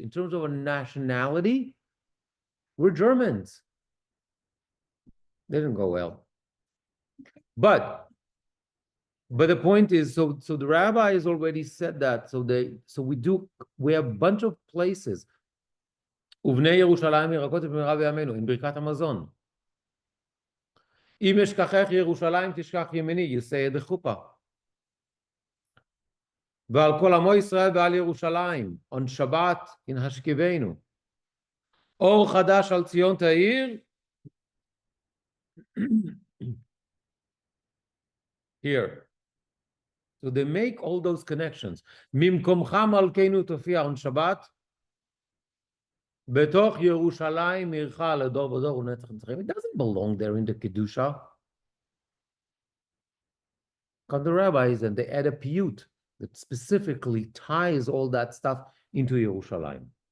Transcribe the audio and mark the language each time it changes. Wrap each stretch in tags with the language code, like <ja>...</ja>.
<en>In terms of our nationality, we're Germans. They didn't go well. But the point is, so the rabbi has already said that. We have a bunch of places.</en> <he>ובני ירושלים ירקות במהרה בימינו,</he> <en>in</en> <he>ברכת המזון. אם אשכחך ירושלים תשכח ימיני,</he> <en>you say it</en> <he>בחופה. ועל כל עמו ישראל ועל ירושלים,</he> <en>on</en> <he>שבת</he> <en>in</en> <he>השכיבנו. אור חדש על ציון תאיר.</he> <en>Here. So they make all those connections.</en> <he>ממקומך מלכנו תופיע</he> <en>on</en> <he>שבת. בתוך ירושלים עירך לדור ודור ונצח נצחים.</he> <en>It doesn't belong there in the Kedusha. Come the rabbis and they add a piyut that specifically ties all that stuff into Yerushalayim.</en>